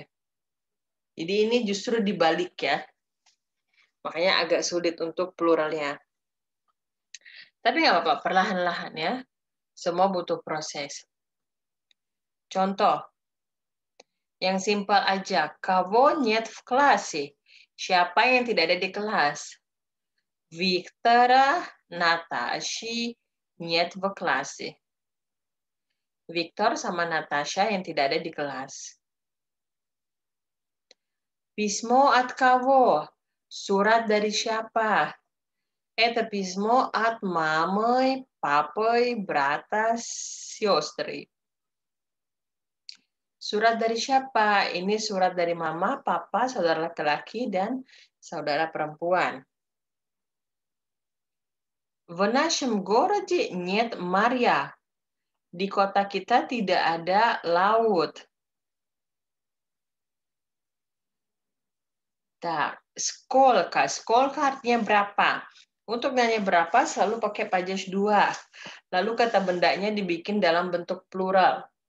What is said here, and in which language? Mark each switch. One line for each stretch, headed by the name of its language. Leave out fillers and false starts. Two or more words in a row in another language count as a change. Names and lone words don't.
Indonesian: Jadi ini justru dibalik ya. Makanya agak sulit untuk pluralnya. Tapi nggak apa-apa, perlahan-lahan ya. Semua butuh proses. Contoh. Yang simpel aja.
Russian: Кого нет в классе.
Indonesian: Siapa yang tidak ada di kelas?
Russian: Виктора, Наташи нет в классе.
Indonesian: Victor sama Natasha yang tidak ada di kelas.
Russian: Письмо от кого?
Indonesian: Surat dari siapa?
Russian: Это письмо от мамы, папы, брата, сестры.
Indonesian: Surat dari siapa? Ini surat dari mama, papa, saudara laki-laki, dan saudara perempuan.
Russian: В нашем городе нет моря.
Indonesian: Di kota kita tidak ada laut. Nah, skolka. Skolka artinya berapa? Untuk nanya berapa selalu pakai Pajas 2. Lalu kata bendanya dibikin dalam bentuk plural.